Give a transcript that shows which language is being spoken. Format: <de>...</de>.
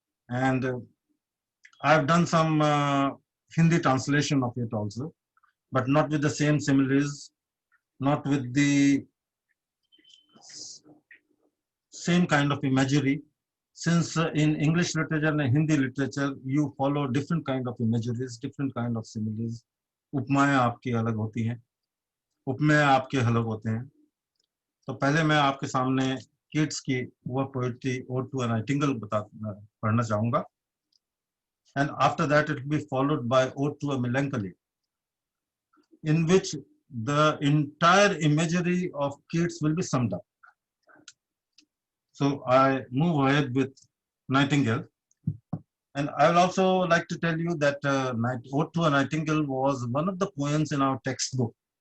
<en>And I've done some Hindi translation of it also, but not with the same similes, not with the same kind of imagery. Since in English literature and Hindi literature, you follow different kind of imageries, different kind of similes.</en> <hi>उपमाएं आपकी अलग होती हैं, उपमेय आपके अलग होते हैं. तो पहले मैं आपके सामने किड्स की वह poetry odd to a Nightingale पढ़ना चाहूंगा.</hi> <en>And after that, it will be followed by Ode to a Melancholy, in which the entire imagery of Keats will be summed up. So I move ahead with Nightingale. And I will also like to tell you that Ode to a Nightingale was one of the poems in our textbook.</en>